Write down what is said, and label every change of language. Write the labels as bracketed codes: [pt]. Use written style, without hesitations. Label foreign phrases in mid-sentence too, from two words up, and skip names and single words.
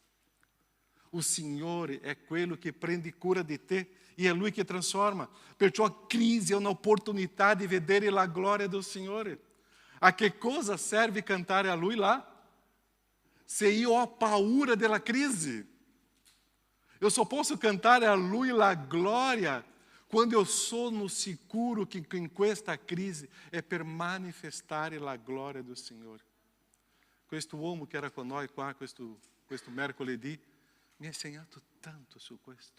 [it] Il Signore è quello che prende cura di te e è Lui che trasforma. Perciò a crisi è un'opportunità di vedere la gloria del Signore. A che cosa serve cantare a Lui lá? Se io ho paura della crisi. [pt] Eu só posso [it] cantare a Lui la gloria quando eu sono sicuro che in questa crisi è per manifestare la gloria del Signore. Questo uomo che era con noi qua, questo mercoledì, mi ha insegnato tanto su questo.